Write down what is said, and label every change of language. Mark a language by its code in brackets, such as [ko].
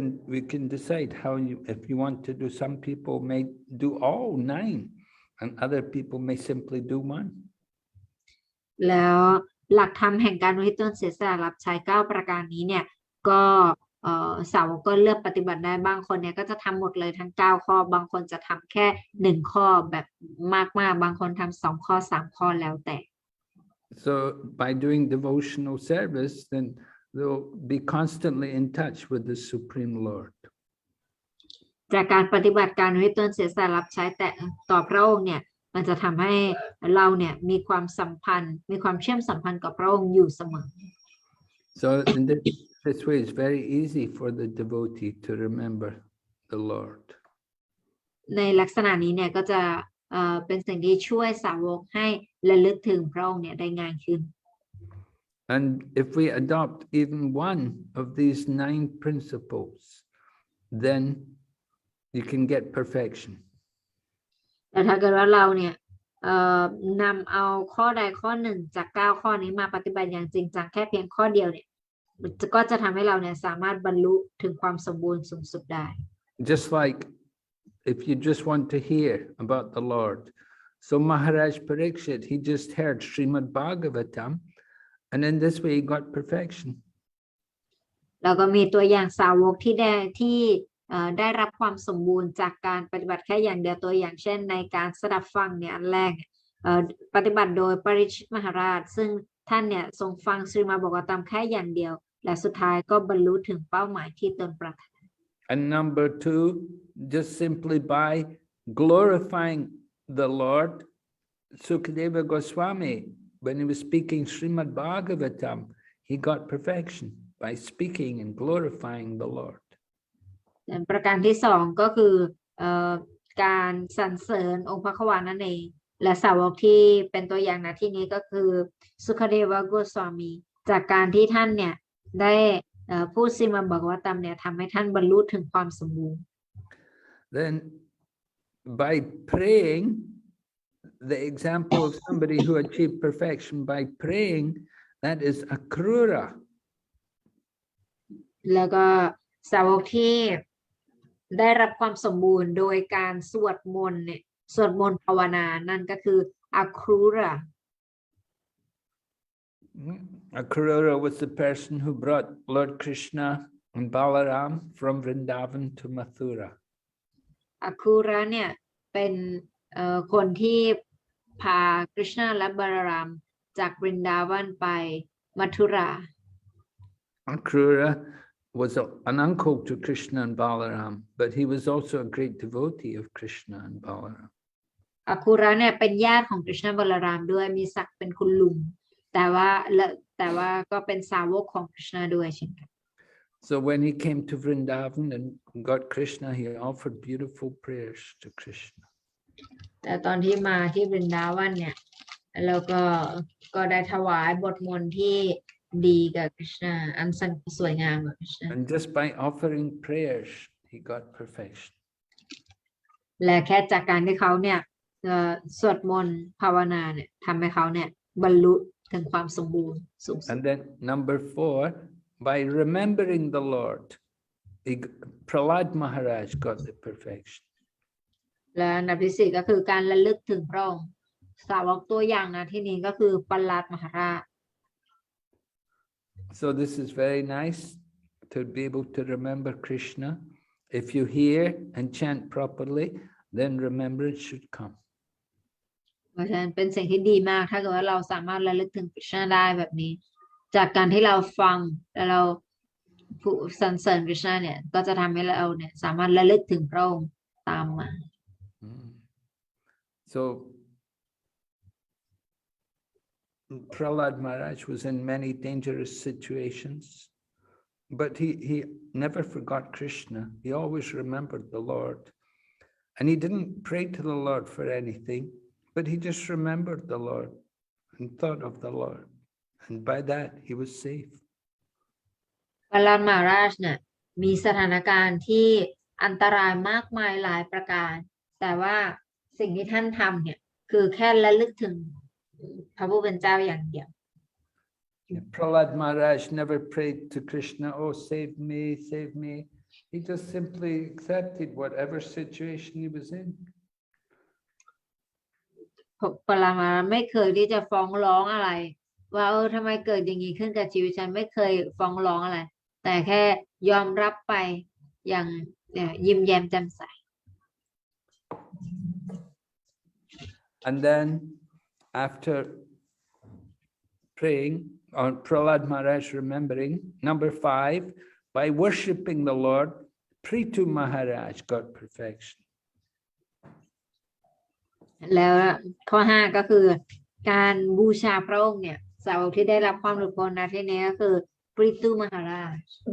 [en] We can decide how if you want to do. Some people may do all 9, and other people may simply do one. [th] แล้วหลักธรรมแห่งการอุทิศตนเสียสละรับใช้9ประการนี้เนี่ยก็สาวกก็เลือกปฏิบัติได้บางคนเนี่ยก็จะทำหมดเลยทั้ง9ข้อบางคนจะทำแค่1ข้อแบบมากๆบางคนทำ2ข้อ3ข้อแล้วแต่ [en] So by doing devotional service, then they'll be constantly in touch with the Supreme Lord. [th] จากการปฏิบัติการอุทิศตนเสียสละรับใช้แต่ต่อพระองค์เนี่ยมันจะทำให้เราเนี่ยมีความสัมพันธ์มีความเชื่อมสัมพันธ์กับพระองค์อยู่เสมอ [en] So in this way, it's very easy for the devotee to remember the Lord. [th] ในลักษณะนี้เนี่ยก็จะเป็นสิ่งที่ช่วยสาวกให้ระลึกถึงพระองค์เนี่ยได้ง่ายขึ้น [en] And if we adopt even one of these 9 principles, then you can get perfection. [th] แต่ถ้าเกิดว่าเราเนี่ยนำเอาข้อใดข้อหนึ่งจาก9ข้อนี้มาปฏิบัติอย่างจริงจังแค่เพียงข้อเดียวเนี่ยก็จะทำให้เราเนี่ยสามารถบรรลุถึงความสมบูรณ์สูงสุดได้ [en] Just like if you just want to hear about the Lord. So Maharaj Parikshit, he just heard Srimad Bhagavatam, and in this way he got perfection. [th] แล้วก็มีตัวอย่างสาวกที่ได้รับความสมบูรณ์จากการปฏิบัติแค่อย่างเดียวตัวอย่างเช่นในการสดับฟังเนี่ยอันแรกปฏิบัติโดยปริชิตมหาราชซึ่งท่านเนี่ยทรงฟังสรีมบากตามแค่อย่างเดียวและสุดท้ายก็บรรลุถึงเป้าหมายที่ตนปรารถนา [en] And number 2, just simply by glorifying the Lord, Sukadeva Goswami, when he was speaking Srimad Bhagavatam, he got perfection by speaking and glorifying the Lord. [th] ประการที่สองก็คือการสรรเสริญองค์พระควานั่นเองและสาวกที่เป็นตัวอย่างนะที่นี้ก็คือสุขเดวโกสวามีจากการที่ท่านเนี่ยได้พูดสิมาบอกว่าตามเนี่ยทำให้ท่านบรรลุถึงความสมบูรณ์ [en] Then by praying, the example of somebody who achieved perfection by praying, that is akrura. [th] แล้วก็สาวกที่ได้รับความสมบูรณ์โดยการสวดมนต์เนี่ยสวดมนต์ภาวนานั่นก็คืออัครูระ [en] Akrura was the person who brought Lord Krishna and Balaram from Vrindavan to Mathura. [th] อัครูระเนี่ยเป็นคนที่พากฤษณะและบาลารามจากบรินดาวันไปมัทุรา [en] Akrura was an uncle to Krishna and Balaram, but he was also a great devotee of Krishna and Balaram. [th] อัครูระเนี่ยเป็นญาติของกฤษณะบาลารามด้วยมีศักดิ์เป็นคุณลุงแต่ว่าก็เป็นสาวกของกฤษณะด้วยเช่นกัน [en] So when he came to Vrindavan and got Krishna, he offered beautiful prayers to Krishna. [th] แต่ตอนที่มาที่บรินดาวันเนี่ยแล้วก็ได้ถวายบทมนต์ที่ดีกับกฤษณะอันสวยงามกับกฤษณะ [en] And just by offering prayers, he got perfection. [th] และแค่จากการที่เขาเนี่ยสวดมนต์ภาวนาเนี่ยทำให้เขาเนี่ยบรรลุถึงความสมบูรณ์สูงสุด [en] And then number 4, by remembering the Lord, Prahlad Maharaj got the perfection. [th] และอันดับที่สี่ก็คือการระลึกถึงพระองค์สาวกตัวอย่างนะที่นี้ก็คือประหลาดมหาราช [en] So this is very nice to be able to remember Krishna. If you hear and chant properly, then remembrance should come. [th] เพราะฉะนั้นเป็นสิ่งที่ดีมากถ้าเกิดว่าเราสามารถระลึกถึงกฤษณะได้แบบนี้ จากการที่เราฟังและเราสรรเสริญกฤษณะเนี่ยก็จะทำให้เราเนี่ยสามารถระลึกถึงพระองค์ตามมา [en] So Prahlad Maharaj was in many dangerous situations, but he never forgot Krishna. He always remembered the Lord. And he didn't pray to the Lord for anything, but he just remembered the Lord and thought of the Lord. And by that, he was safe. [th] ประหลาดมหาราชเนี่ยมีสถานการณ์ที่อันตรายมากมายหลายประการ แต่ว่าสิ่งที่ท่านทำเนี่ยคือแค่ระลึกถึงพระผู้เป็นเจ้าอย่างเดียว [en] Prahlad Maharaj never prayed to Krishna, oh, save me, save me. He just simply accepted whatever situation he was in. [th] ประหลาดมหาราชไม่เคยที่จะฟ้องร้องอะไรว่าทำไมเกิดอย่างนี้ขึ้นกับชีวิตฉันไม่เคยฟ้องร้องอะไรแต่แค่ยอมรับไปอย่างยิ้มแย้มแจ่มใส [en] And then after praying, or Prahlad Maharaj remembering, number 5, by worshipping the Lord, Prithu Maharaj got perfection. [th] แล้วข้อ5ก็คือการบูชาพระองค์เนี่ยสาวกที่ได้รับความหลุดพ้นนะที่นี้ก็คือปริตุมหาราช